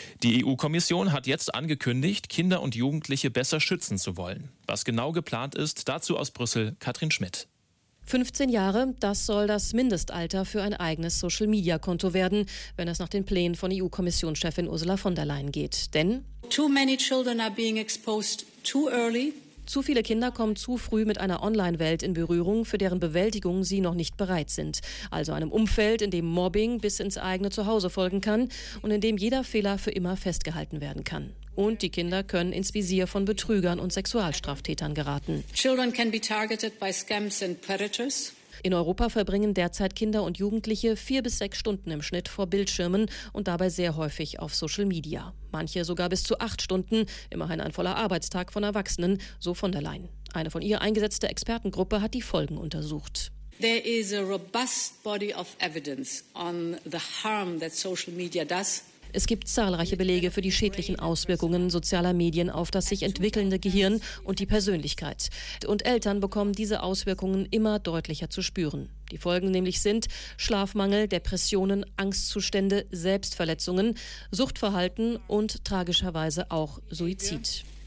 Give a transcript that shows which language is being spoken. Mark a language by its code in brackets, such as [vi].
[de] Die EU-Kommission hat jetzt angekündigt, Kinder und Jugendliche besser schützen zu wollen. Was genau geplant ist, dazu aus Brüssel, Katrin Schmidt. 15 Jahre, das soll das Mindestalter für ein eigenes Social-Media-Konto werden, wenn es nach den Plänen von EU-Kommissionschefin Ursula von der Leyen geht. Denn [en] too many children are being exposed too early. [de] Zu viele Kinder kommen zu früh mit einer Online-Welt in Berührung, für deren Bewältigung sie noch nicht bereit sind. Also einem Umfeld, in dem Mobbing bis ins eigene Zuhause folgen kann und in dem jeder Fehler für immer festgehalten werden kann. Und die Kinder können ins Visier von Betrügern und Sexualstraftätern geraten. [en] Children can be targeted by scams and predators. [de] In Europa verbringen derzeit Kinder und Jugendliche 4 bis 6 Stunden im Schnitt vor Bildschirmen und dabei sehr häufig auf Social Media. Manche sogar bis zu 8 Stunden, immerhin ein voller Arbeitstag von Erwachsenen, so von der Leyen. Eine von ihr eingesetzte Expertengruppe hat die Folgen untersucht. [en] There is a robust body of evidence on the harm that social media does. [de] Es gibt zahlreiche Belege für die schädlichen Auswirkungen sozialer Medien auf das sich entwickelnde Gehirn und die Persönlichkeit. Und Eltern bekommen diese Auswirkungen immer deutlicher zu spüren. Die Folgen nämlich sind Schlafmangel, Depressionen, Angstzustände, Selbstverletzungen, Suchtverhalten und tragischerweise auch Suizid.